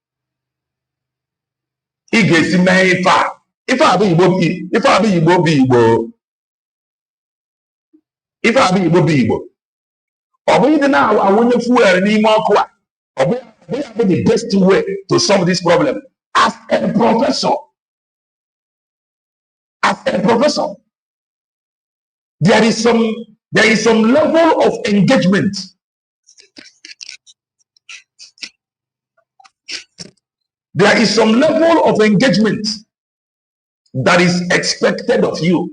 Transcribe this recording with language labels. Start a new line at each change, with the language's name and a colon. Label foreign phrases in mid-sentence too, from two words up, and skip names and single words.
Igbo: ị ga-esi mee ife a bụ Igbo bụ Igbo ọ bụghị dị na-awụnye fuel n'ime ọkụ a ọ bụ ya bụ
English: the best way to solve this problem as a professor there is some level of engagement. There is some level of engagement that is expected of you.